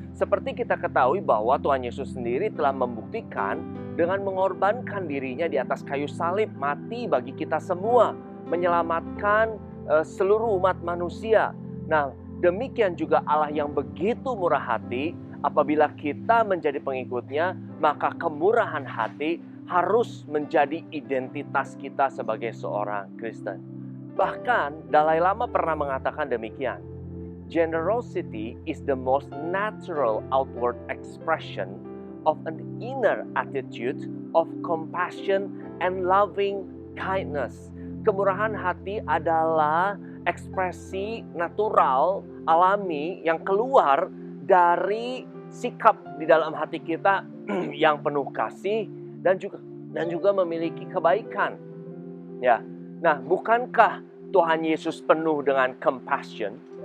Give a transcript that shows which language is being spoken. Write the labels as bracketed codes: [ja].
[id] Seperti kita ketahui bahwa Tuhan Yesus sendiri telah membuktikan dengan mengorbankan dirinya di atas kayu salib, mati bagi kita semua, menyelamatkan seluruh umat manusia. Nah, demikian juga Allah yang begitu murah hati, apabila kita menjadi pengikutnya, maka kemurahan hati harus menjadi identitas kita sebagai seorang Kristen. Bahkan Dalai Lama pernah mengatakan demikian. [en] Generosity is the most natural outward expression of an inner attitude of compassion and loving kindness. [id] Kemurahan hati adalah ekspresi natural, alami yang keluar dari sikap di dalam hati kita yang penuh kasih dan juga memiliki kebaikan. Ya. Nah, bukankah Tuhan Yesus penuh dengan compassion?